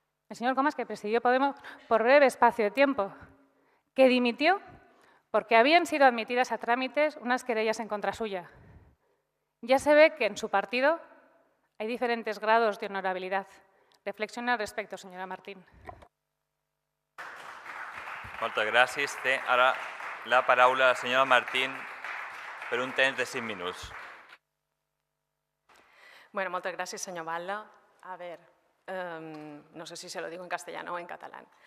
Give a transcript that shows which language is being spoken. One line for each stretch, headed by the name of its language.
Spanish: El señor Comas, que presidió Podemos por breve espacio de tiempo, que dimitió porque habían sido admitidas a trámites unas querellas en contra suya. Ya se ve que en su partido hay diferentes grados de honorabilidad. Reflexione al respecto, señora Martín.
Catalan: Moltes gràcies. Té ara la paraula la senyora Martín per un temps de 5 minuts. Bueno, moltes gràcies, senyor Batlle.
Spanish: A ver, no sé si se lo digo en castellano o en catalán.